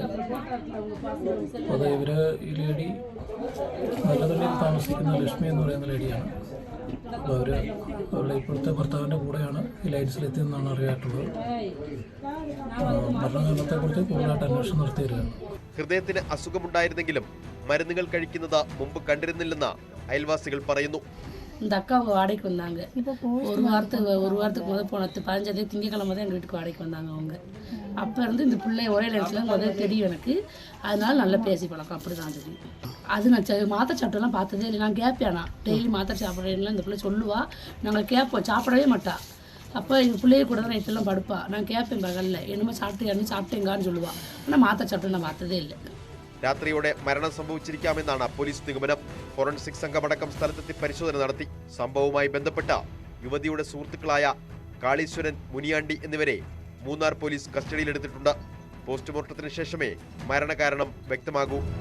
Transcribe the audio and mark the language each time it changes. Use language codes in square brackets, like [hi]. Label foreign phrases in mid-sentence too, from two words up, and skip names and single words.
[ml] അപ്പോൾ അത് ഈ ലേഡി നല്ലതള്ളിയിൽ താമസിക്കുന്ന ലക്ഷ്മി എന്ന് പറയുന്ന ലേഡിയാണ്. അപ്പോൾ അവരുടെ ഇപ്പോഴത്തെ ഭർത്താവിൻ്റെ കൂടെയാണ് ഈ ലൈൻസിലെത്തിയെന്നാണ് അറിയായിട്ടുള്ളത്. മരണകാരണത്തെക്കുറിച്ച് കൂടുതലായിട്ട് അന്വേഷണം നടത്തി വരികയാണ്. ഹൃദയത്തിന് അസുഖമുണ്ടായിരുന്നെങ്കിലും മരുന്നുകൾ കഴിക്കുന്നത് മുമ്പ് കണ്ടിരുന്നില്ലെന്ന് അയൽവാസികൾ പറയുന്നു. [ta] இந்த அக்கா அவங்க வாடகைக்கு வந்தாங்க. ஒரு வாரத்துக்கு முதல் போன 15 திங்கக்கிழமை தான் எங்கள் வீட்டுக்கு வாடகைக்கு வந்தாங்க அவங்க. அப்போ இருந்து இந்த பிள்ளை ஒரே நேரத்தில் முதல் தெரியும் எனக்கு. அதனால நல்லா பேசி பழக்கம் அப்படி தான் தெரியும். அது நான் மாத்திரை சாப்பிட்டெல்லாம் பார்த்ததே இல்லை. நான் கேட்பேன், நான் டெய்லி மாத்திரை சாப்பிட்றேன்லாம் இந்த பிள்ளை சொல்லுவா. நாங்கள் கேட்போம், சாப்பிடவே மாட்டா. அப்போ எங்கள் பிள்ளைய கூட தான் நைட்டெல்லாம் படுப்பா. நான் கேட்பேன் பகலில் என்னமோ சாப்பிட்டேங்கான்னு சொல்லுவாள். ஆனால் மாற்ற சாப்பிட்டு நான் பார்த்ததே இல்லை. [ml] രാത്രിയോടെ മരണം സംഭവിച്ചിരിക്കാമെന്നാണ് പോലീസ് നിഗമനം. ഫോറൻസിക് സംഘമടക്കം സ്ഥലത്തെത്തി പരിശോധന നടത്തി. സംഭവവുമായി ബന്ധപ്പെട്ട യുവതിയുടെ സുഹൃത്തുക്കളായ കാളീശ്വരൻ, മുനിയാണ്ടി എന്നിവരെ മൂന്നാർ പോലീസ് കസ്റ്റഡിയിലെടുത്തിട്ടുണ്ട്. പോസ്റ്റ്മോർട്ടത്തിന് ശേഷമേ മരണകാരണം വ്യക്തമാകൂ.